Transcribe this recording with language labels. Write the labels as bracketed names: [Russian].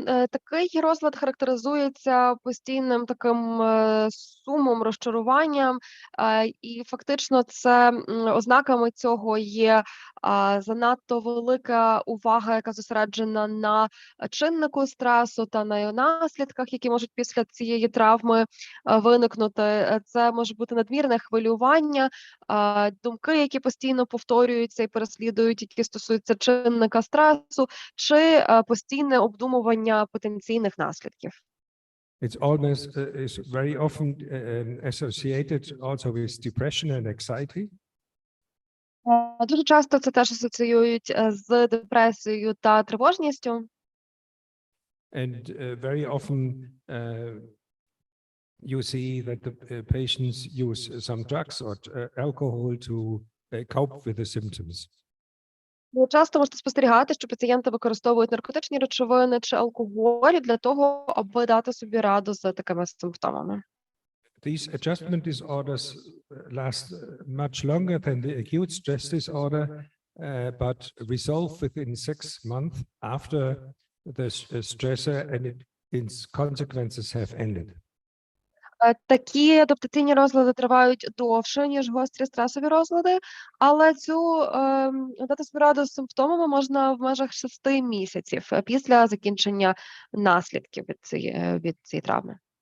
[Ukrainian] Такий розлад характеризується постійним таким сумом, розчаруванням, і фактично це ознаками цього є занадто велика увага, яка зосереджена на чиннику стресу та на його наслідках, які можуть після цієї травми виникнути. Це може бути надмірне хвилювання, думки, які постійно повторюються і переслідують, які стосуються чинника стресу, чи постійне обдумування потенційних наслідків. [English] It's almost is very often associated also with depression and anxiety. [Ukrainian] Дуже часто це теж асоціюють з депресією та тривожністю. [English] And very often you see that the patients use some drugs or alcohol to cope with the symptoms. [Ukrainian] Часто можете спостерігати, що пацієнти використовують наркотичні речовини чи алкоголь для того, аби дати собі раду з такими симптомами. [English] These adjustment disorders last much longer than the acute stress disorder, but resolve within 6 months after the stressor and its consequences have ended. [Ukrainian] Такі адаптаційні розлади тривають довше, ніж гострі стресові розлади, але дати собі раду з симптомами можна в межах 6 місяців після закінчення наслідків від цієї травми.